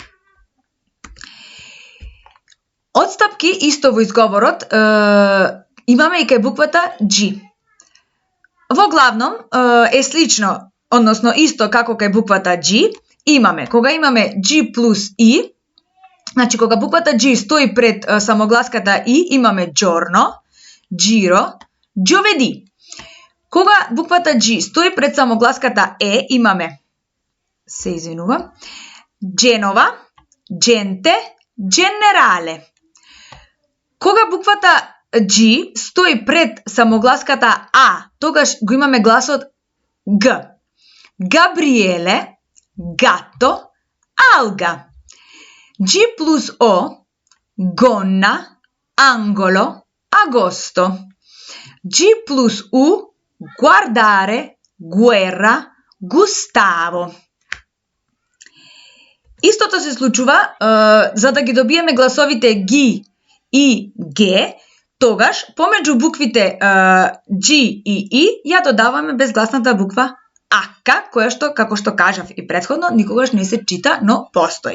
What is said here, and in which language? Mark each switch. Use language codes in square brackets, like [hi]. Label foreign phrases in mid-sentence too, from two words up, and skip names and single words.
[mk] Отстапки исто во изговорот имаме и кај буквата G. Во главном е слично, односно исто како кај буквата G, имаме, кога имаме G плюс и, значи кога буквата G стои пред самогласката и, имаме [it] giorno, giro, giovedì. [mk] Кога буквата G стои пред самогласката е, имаме, [it] Genova, gente, generale. [mk] Кога буквата G стои пред самогласката а, тогаш го имаме гласот г. [it] Gabriele, gatto, alga. G плюс о, gonna, angolo, agosto. G плюс у, guardare, guerra, Gustavo. [mk] Истото се случува за да ги добиеме гласовите ги и ге, тогаш помеѓу буквите G и ја додаваме безгласната буква ака, која што, како што кажав и претходно, никогаш не се чита, но постои.